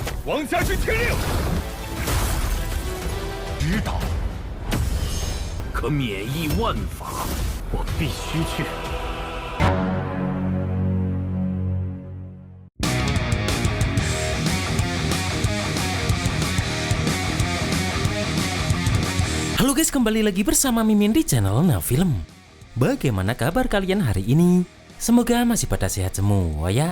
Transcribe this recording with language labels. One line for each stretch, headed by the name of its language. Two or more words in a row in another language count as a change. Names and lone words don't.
Chinese: 王家军听令。知道。可免疫万法，我必须去。
Indonesian: Halo guys, kembali lagi bersama Mimin di channel Nafilm. Bagaimana kabar kalian hari ini? Semoga masih pada sehat semua ya.